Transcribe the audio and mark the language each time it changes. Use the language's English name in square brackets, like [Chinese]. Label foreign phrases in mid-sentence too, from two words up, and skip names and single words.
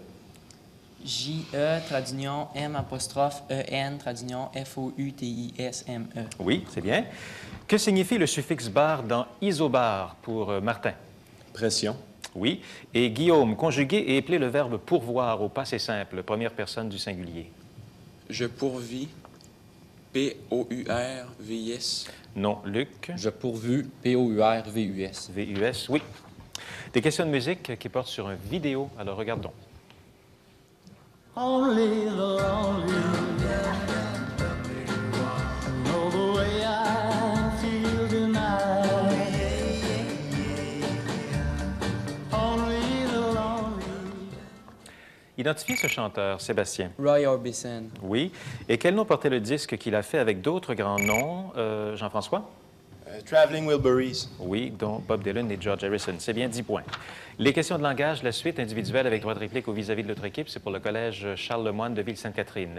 [French] J-E, traduction M'-E-N, traduction F-O-U-T-I-S-M-E. Oui, c'est bien. Que signifie le suffixe bar dans isobar pour Martin? Pression. Oui. Et Guillaume, conjuguer et épeler le verbe pourvoir au passé simple, première personne du singulier. Je pourvis. P-O-U-R-V-I-S. Non. Luc? Je pourvu, P-O-U-R-V-U-S. V-U-S, oui. Des questions de musique qui portent sur une vidéo. Alors, regardons. [English] Only the lonely know the way I feel tonight. [French] Identifiez ce chanteur, Sébastien. Roy Orbison. Oui. Et quel nom portait le disque qu'il a fait avec d'autres grands noms? Jean-François? Traveling Wilburys. Oui, dont Bob Dylan et George Harrison. C'est bien 10 points. Les questions de langage, la suite individuelle avec droit de réplique au vis-à-vis de l'autre équipe, c'est pour le collège Charles-Lemoine de Ville-Sainte-Catherine.